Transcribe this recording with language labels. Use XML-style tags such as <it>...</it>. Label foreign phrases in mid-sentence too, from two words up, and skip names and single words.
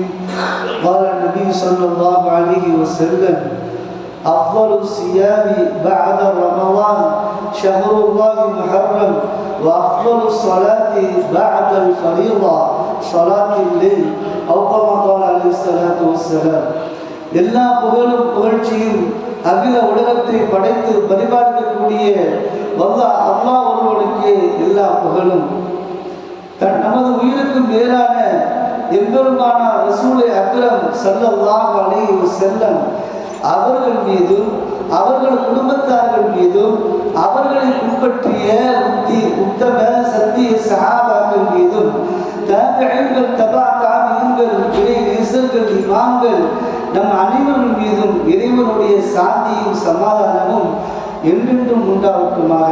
<ar>قال النبي صلى الله عليه وسلم أفضل الصيام بعد رمضان شهر الله محرم وأفضل الصلاة بعد الفريضة صلاة الليل أو كما قال عليه الصلاة والسلام.</ar> <ta>எல்லா புகழும் புகழ்ச்சியும் அகில உலகத்தை படைத்து பரிபாலிக்கக்கூடிய அல்லாஹ் ஒருவனுக்கு எல்லா புகழும். நமது உயிருக்கும் மேலான எம்பெருமான ரசூலை அக்ரம்</ta> <ar>صلى الله عليه وسلم</ar> <ta>அவர்கள் மீதும் அவர்கள் குடும்பத்தார்கள் மீதும் அவர்களை பின்பற்றிய உத்தம சத்திய சஹாபாக்கள் மீதும் தாபிஈன்கள் தபா தாபிஈன்கள் இறை நேசர்கள் இமாம்கள் நம் அனைவர்கள் மீதும் இறைவனுடைய சாந்தியும் சமாதானமும் என்றென்றும் உண்டாகட்டுமாக.</ta>